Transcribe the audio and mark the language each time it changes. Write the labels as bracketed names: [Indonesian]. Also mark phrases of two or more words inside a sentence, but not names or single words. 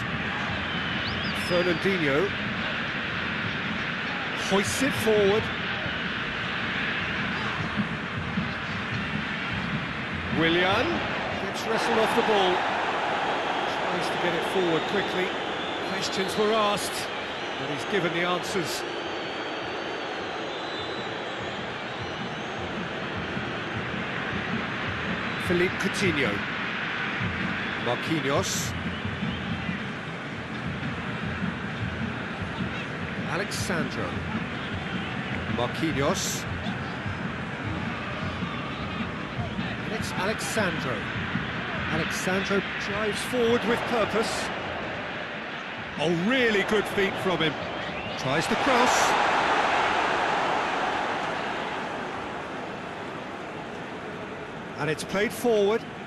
[English] Fernandinho. Hoists it forward. Willian gets wrestled off the ball. Tries to get it forward quickly. Questions were asked, but he's given the answers. Philippe Coutinho. Marquinhos. Alexandro. Marquinhos. And it's Alexandro. Alexandro drives forward with purpose. Oh, really good feet from him. Tries to cross. And it's played forward.